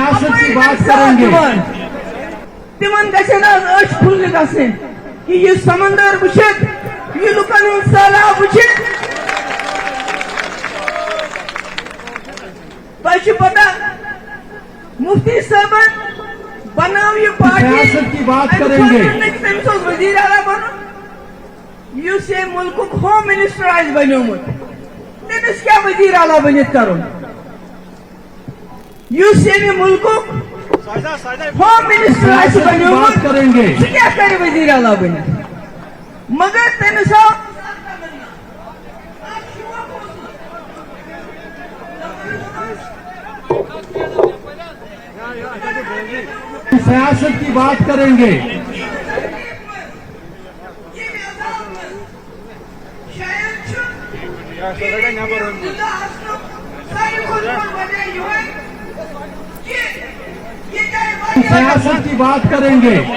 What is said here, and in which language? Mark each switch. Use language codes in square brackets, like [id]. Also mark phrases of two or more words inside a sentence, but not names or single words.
[ks] تمن گژھن آز أچھ پھُلنہٕ گژھٕنۍ کہ یہ سمندر وٕچھِتھ یہ لُکن ہُنٛد سہلاب وٕچھِتھ تۄہہِ چھُ پتہ مفتی صٲبن بناو یہ پارٹی تٔمِس اوس وزیر اعلیٰ بنُن یُس یہِ مُلکُک [en] home minister [ks] آسہِ بنیومُت تٔمِس کیٛاہ وزیر اعلیٰ بٔنِتھ کرُن یُس ییٚمہِ مُلکُک [en] home minister [ks] آسہِ بنیومُت سُہ کیٛاہ کرِ وزیر اعلیٰ بٔنِتھ مگر تٔمِس آو [ur] سیاست کی بات کریں گے سیاست کی بات کریں گے